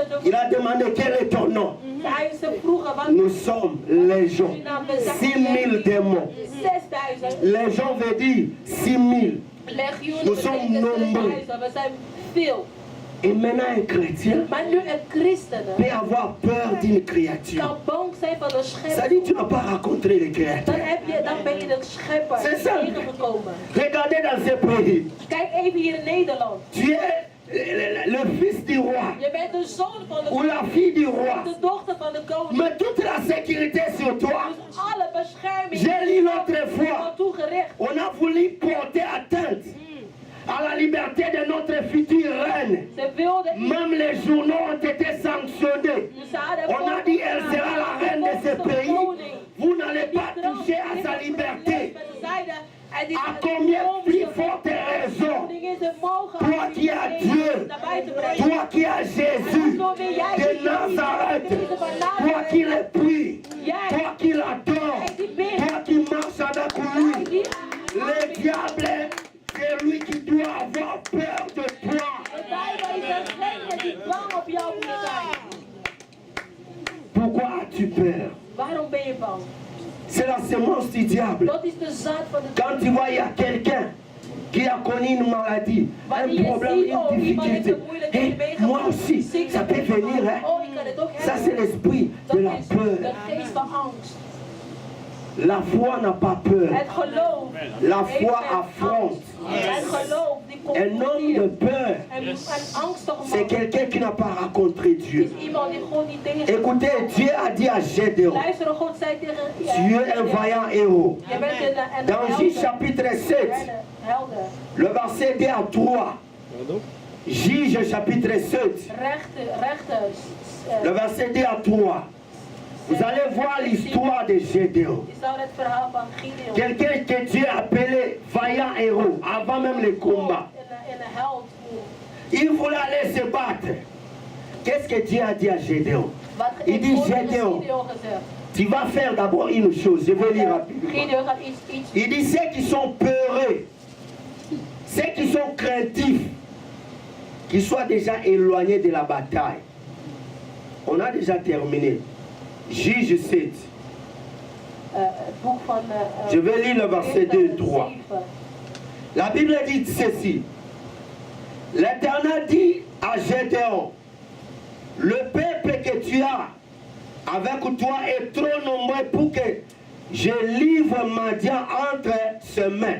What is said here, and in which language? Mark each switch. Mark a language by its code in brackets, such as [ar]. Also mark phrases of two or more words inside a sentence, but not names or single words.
[fr] Il a demandé quel est ton nom. [nl] Ze vroegen, wat [fr] Nous sommes légions. 6000 démons. 6000. Légion veut dire 6000. [nl] Legioenen [fr] Nous sommes [nl] betekent [fr] nombreux. [nl] 6000. We zijn veel. [fr] Et maintenant un chrétien [nl] Maar nu een christen [fr] peut avoir peur d'une créature. [nl] kan bang zijn van de [fr] Ça [nl] schepper. [fr] dit tu n'as pas rencontré le [nl] Dan, [fr] créateur. [nl] dan ben je de schepper [fr] C'est ça. [nl] tegengekomen. [fr] Regardez dans ce pays. [nl] Kijk even hier in Nederland. [fr] Tu es le fils du roi [nl] Je bent de zoon van de [fr] ou la fille du roi. [nl] de dochter van de koning. [fr] Mais toute la sécurité sur toi. [nl] Dus alle bescherming [fr] J'ai lu l'autre [nl] wordt [fr] fois. [nl] toegericht. [fr] On a voulu porter atteinte à la liberté de notre future reine. [nl] Ze wilden [fr] Même les journaux ont été sanctionnés. On a dit elle sera la reine de ce pays. Vous n'allez pas toucher à sa liberté. À combien plus forte raison, toi qui as Dieu, toi qui as Jésus de Nazareth, toi qui le pries, toi qui l'adores, toi qui marches avec lui, le diable, c'est lui qui doit avoir peur de toi. [nl] De Bijbel is een degene die bang op jou moet zijn. [fr] Pourquoi as-tu peur? [nl] Waarom ben je bang? [fr] C'est la semence du diable. [nl] Dat is de zaad van de [fr] Quand tu vois, il y a quelqu'un qui a connu une maladie, un problème, une difficulté, et moi aussi, ça peut venir. Hein? [nl] Oh, ik kan het ook [fr] Ça, [nl] hebben. [fr] c'est l'esprit [nl] Dat [fr] de la [nl] is de [fr] peur. [nl] geest van angst. [fr] La foi n'a pas peur. [nl] Het geloof. [fr] La [nl] heeft [fr] foi [nl] geen [fr] affronte. [nl] angst. Het geloof die [fr] Un homme de [nl] confronteert. [fr] peur, [nl] Een angstige [fr] c'est [nl] man [fr] quelqu'un qui n'a pas rencontré [nl] is [fr] Dieu. [nl] iemand die God niet tegen. [fr] Écoutez, Dieu a dit à Gédéon, [nl] Luister, God zei tegen [fr] tu es un vaillant héros. [nl] Je bent een [fr] Dans Juge chapitre 7, [nl] helder. [fr] le verset 2 à 3. Juge chapitre 7, [nl] Rechter. [fr] le verset 2 à 3. Vous allez voir l'histoire de Gédéon. [nl] Je zou het verhaal van Gideon. [fr] Quelqu'un que Dieu appelait vaillant héros avant même le combat. [nl] In een held. [fr] Il voulait aller se battre. Qu'est-ce que Dieu a dit à Gédéon? [nl] Wat [fr] Il dit [nl] God heeft [fr] Gédéon, [nl] Gideon gezegd. [fr] tu vas faire d'abord une chose. Je vais lire rapidement. [nl] Gideon gaat iets. [fr] Il dit ceux qui sont peureux, ceux qui sont craintifs, qui soient déjà éloignés de la bataille. On a déjà terminé. Juge 7. [nl] Het boek van. [fr] Je vais lire le verset 2 et 3. La Bible dit ceci. L'Éternel dit à Gédéon, le peuple que tu as avec toi est trop nombreux pour que je livre Madian entre ses mains.